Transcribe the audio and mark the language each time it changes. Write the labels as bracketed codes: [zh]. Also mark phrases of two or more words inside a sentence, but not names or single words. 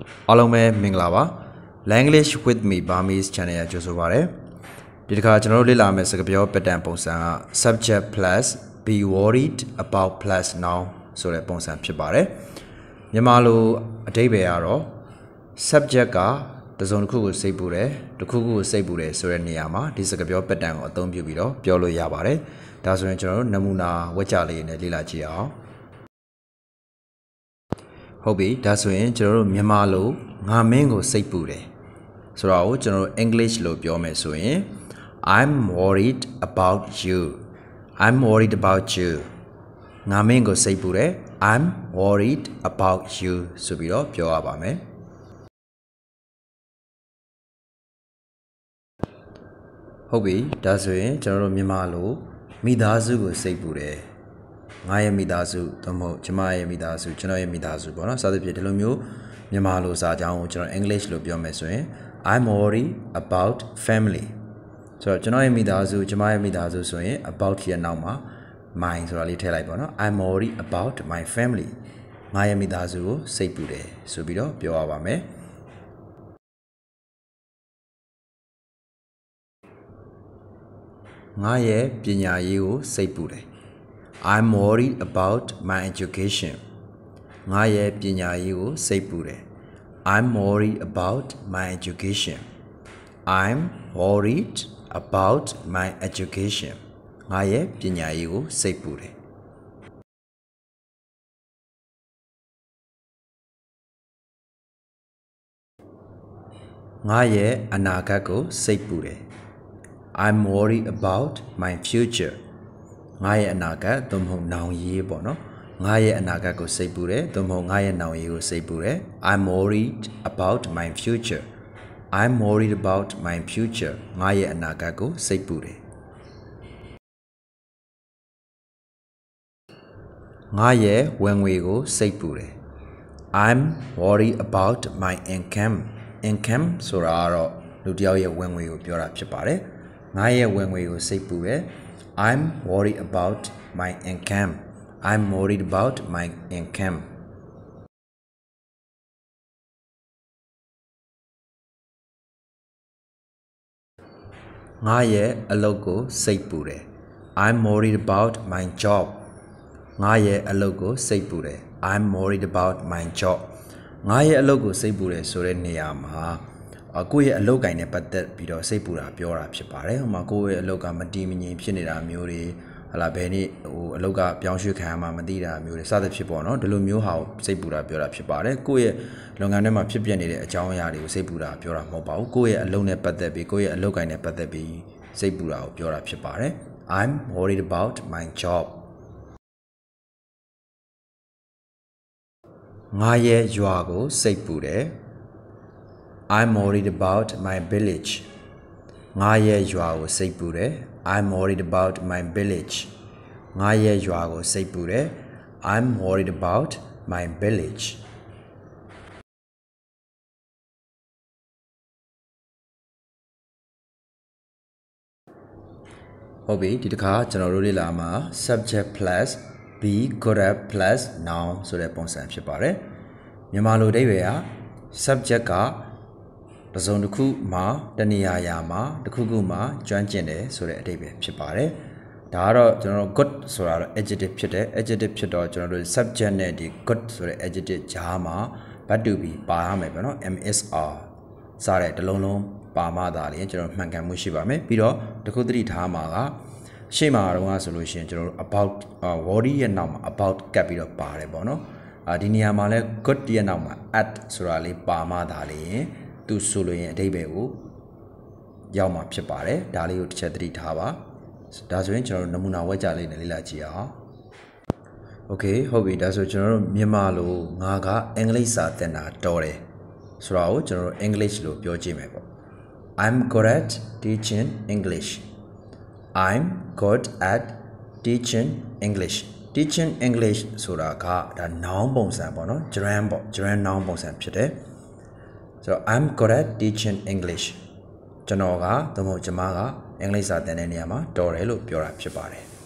[my] အားလုံးပဲမင်္ဂလာပါ Language with me Burmese channel ရကြိုဆိုပါရစေဒီတစ်ခါကျွန်တော်တို့လေ့လာမယ့်စကားပြော pattern ပုံစံက [en] subject plus be worried about plus noun [my] ဆိုတဲ့ပုံစံဖြစ်ပါတယ်မြန်မာလိုအဓိပ္ပာယ်ကတော့ subject ကတစ်စုံတစ်ခုကိုစိတ်ပူတယ်တစ်ခုခုကိုစိတ်ပူတယ်ဆိုတဲ့နေရာမှာဒီစကားပြော pattern ကိုအသုံးပြုပြီးတော့ပြောလို့ရပါတယ်ဒါဆိုရင်ကျွန်တော်တို့နမူနာဝက်ကြလေးနဲ့လေ့လာကြည့်အောင် ဟုတ်ပြီဒါဆိုရင်ကျွန်တော်တို့မြန်မာလိုငါမင်းကိုစိတ်ပူတယ်ဆိုတော့ကျွန်တော်တို့ English လို့ပြောမယ်ဆိုရင် [en] I'm worried about you I'm worried about you [my] ငါမင်းကိုစိတ်ပူတယ် [en] I'm worried about you [my] ဆိုပြီးတော့ပြောရပါမယ် ဟုတ်ပြီဒါဆိုရင်ကျွန်တော်တို့မြန်မာလိုမိသားစုကိုစိတ်ပူတယ်ငါရဲ့မိသားစုသို့ မဟုတ်ကျမရဲ့မိသားစုကျွန်တော်ရဲ့မိသားစုပေါ့နော်စသဖြင့်ဒီလိုမျိုးမြန်မာလိုစာကြောင်းကိုကျွန်တော် English လို့ပြောမယ်ဆိုရင် [en] I'm worried about family [my] ဆိုတော့ကျွန်တော်ရဲ့မိသားစုကျမရဲ့မိသားစုဆိုရင် about ရဲ့နောက်မှာ my ဆိုတာလေးထည့်လိုက်ပါနော် [en] I'm worried about my family [my] ငါရဲ့မိသားစုကိုစိတ်ပူတယ်ဆိုပြီးတော့ပြောရပါမယ် ငါရဲ့ပညာရေးကိုစိတ်ပူတယ် [en] I'm worried about my education [my] ငါရဲ့ပညာရေးကိုစိတ်ပူတယ် [en] I'm worried about my education I'm worried about my education [my] ငါရဲ့ပညာရေးကိုစိတ်ပူတယ် ငါရဲ့အနာဂတ်ကိုစိတ်ပူတယ် [en] I'm worried about my future [my] ငါရဲ့အနာဂတ်သို့မဟုတ်နောင်ရေးပေါ့နော်ငါရဲ့အနာဂတ်ကိုစိတ်ပူတယ်သို့မဟုတ်ငါရဲ့နောင်ရေးကိုစိတ်ပူတယ် [en] I'm worried about my future I'm worried about my future [my] ငါရဲ့အနာဂတ်ကိုစိတ်ပူတယ် ငါရဲ့ဝင်ငွေကိုစိတ်ပူတယ် [en] I'm worried about my income [my] ဆိုတာကတော့လူတစ်ယောက်ရဲ့ဝင်ငွေကိုပြောတာဖြစ်ပါတယ်ငါရဲ့ဝင်ငွေကိုစိတ်ပူတယ် [en] I'm worried about my income I'm worried about my income [my] ငါရဲ့အ လုပ်ကိုစိတ်ပူတယ် [en] I'm worried about my job [my] ငါရဲ့အလုပ်ကိုစိတ်ပူတယ် [en] I'm worried about my job [my] ငါရဲ့အလုပ်ကိုစိတ်ပူတယ်ဆိုတဲ့နေ ရာမှာကိုယ့်ရဲ့အလုပ်ကိုင်နဲ့ပတ်သက်ပြီးတော့စိတ်ပူတာပြောတာဖြစ်ပါတယ်ဟိုမှာကိုယ့်ရဲ့အလုပ်ကမတည်မငြိမ်ဖြစ်နေတာမျိုးတွေဟလာဘယ်နေ့အလုပ်ကပြောင်းရွှေ့ခံရမှမသိတာမျိုးတွေစသဖြင့်ပေါ့နော်ဒီလိုမျိုးဟာကိုစိတ်ပူတာပြောတာဖြစ်ပါတယ်ကိုယ့်ရဲ့လုပ်ငန်းထဲမှာဖြစ်ပျက်နေတဲ့အကြောင်းအရာတွေကိုစိတ်ပူတာပြောတာမဟုတ်ပါဘူးကိုယ့်ရဲ့အလုပ်နဲ့ပတ်သက်ပြီးကိုယ့်ရဲ့အလုပ်ကိုင်နဲ့ပတ်သက်ပြီးစိတ်ပူတာကိုပြောတာဖြစ်ပါတယ် [en] I'm worried about my job [my] ငါရဲ့ရွာကိုစိတ်ပူတယ် [en] I'm worried about my village [my] ငါရဲ့ရွာကိုစိတ်ပူတယ် [en] I'm worried about my village [my] ငါရဲ့ရွာကိုစိတ်ပူတယ် [en] I'm worried about my village [my] ဟုတ်ပြီဒီတစ်ခါကျွန်တော်တို့လေ့လာမှာ [en] subject plus be good at plus noun [my] ဆိုတဲ့ပုံစံဖြစ်ပါတယ်မြန်မာလိုအဓိပ္ပာယ်က subject ကတစ်စုံတစ်ခုမှာတနေရာရာ မှာတစ်ခုခုမှာကျွမ်းကျင်တယ်ဆိုတဲ့အဓိပ္ပာယ်ဖြစ်ပါတယ်ဒါကတော့ကျွန်တော်တို့ good ဆိုတာတော့ adjective ဖြစ်တယ် adjective ဖြစ်တော့ကျွန်တော်တို့ subject နဲ့ဒီ good ဆိုတဲ့ adjective ကြားမှာ [en] verb to be [my] ပါရမယ်ပေါ့နော် msr စတဲ့တစ်လုံးလုံးပါမှ သာလေကျွန်တော်မှန်ကန်မှုရှိပါမယ်ပြီးတော့တခုသတိထားမှာကရှေ့မှာတော့ဆိုလို့ရှိရင်ကျွန်တော်တို့ [en] about worry [my] ရဲ့နောက်မှာ about ကပ်ပြီးတော့ပါတယ်ပေါ့နော်ဒီနေရာမှာလဲ good ရဲ့နောက်မှာ at ဆိုတာလေးပါမှသာလေသူဆိုလို့ရင်အဓိပ္ပာယ်ကိုရောက်မှာဖြစ်ပါတယ်ဒါလေးကိုတစ်ချက်သတိထားပါဒါဆိုရင်ကျွန် တော်တို့နမူနာဝက်ကြလေးနဲ့လေ့လာကြည့်အောင် Okay ဟုတ်ပြီဒါဆိုကျွန်တော်တို့မြန်မာလိုငါကအင်္ဂလိပ် စာသင်တာတော်တယ်ဆိုတော့ကျွန်တော်တို့ English လို့ပြောကြည့်မယ်ပေါ့ [en] I'm good at teaching English I'm good at teaching English teaching English [my] ဆိုတာကဒါ noun ပုံစံပေါ့နော် gerund ပေါ့ [en] gerund noun [my] ပုံစံဖြစ်တယ်ဆိုတော့ [en] I'm good at teaching English [my] ကျွန်တော်ကသို့မဟုတ်ကျွန်မကအင်္ဂလိပ်စာသင်တဲ့နေရာမှာတော်တယ်လို့ပြောတာဖြစ်ပါတယ်